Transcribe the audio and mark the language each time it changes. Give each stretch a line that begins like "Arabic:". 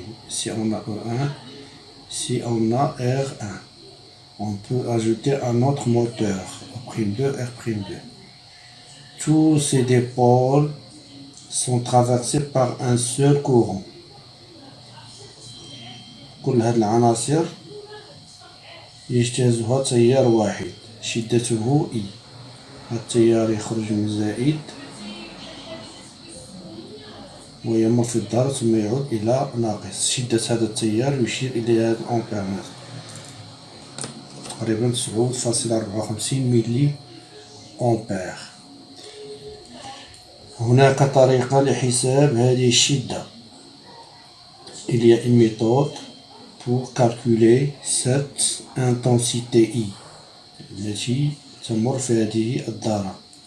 French: Ici on a E1, ici on a R1. On peut ajouter un autre moteur, E'2, R'2. Tous ces dipôles sont traversés par un seul courant.
Arabic: كل هذه العناصر يجتازها تيار واحد شدته I. التيار يخرج من زائد ويمر في الدار ثم يعود إلى ناقص. شدة هذا التيار يشير إلى هذا الأمبيرمتر، تقريبا 9.54 ملي أمبير. هناك طريقة لحساب هذه الشدة.
French: Il y a une méthode pour calculer cette intensité I
Arabic: التي تمر في هذه الدارة.